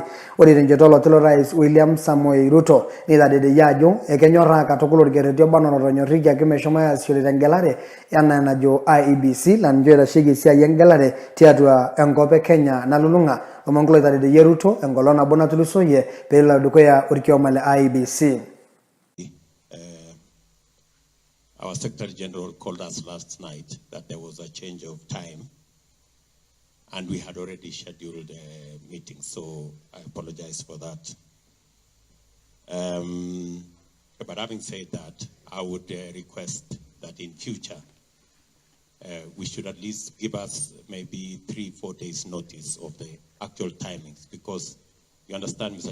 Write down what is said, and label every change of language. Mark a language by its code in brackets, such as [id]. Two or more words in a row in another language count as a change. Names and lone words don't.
[mas] Ore tenchoto oloti lorais William Samoei Ruto neitadedeyie ajo ekenyoraa katukul orkerreti oba enaa otonyorrikiaki meshomo aasishore tengelare enaa enajo IEBC laa ninche oitasheki esiai engelare tiatua enkop e Kenya nalulung'a omon kulo oitadedeyie Ruto enkolong' nabo natulusoyie peelo dukuya orkioma le IEBC. [en] Our Secretary General called us last night that there was a change of time and we had already scheduled a meeting, so I apologize for that. But having said that, I would request that in future we should at least give us maybe 3-4 days notice of the actual timings, because you understand, Mr.